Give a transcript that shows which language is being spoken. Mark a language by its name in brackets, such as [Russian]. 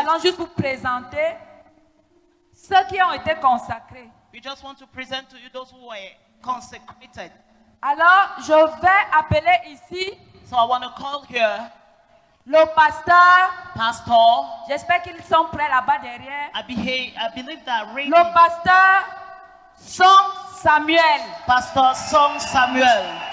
[French] allons juste vous présenter ceux qui ont été consacrés. [English] We just want to present to you those who were consecrated. [French] Alors, je vais appeler ici [English] So I want to call here [French] le pasteur. [English] Pastor. [French] J'espère qu'ils sont prêts là-bas derrière. [English] I believe that reading. [French] Le pasteur Song Samuel. [English] Pastor Song Samuel.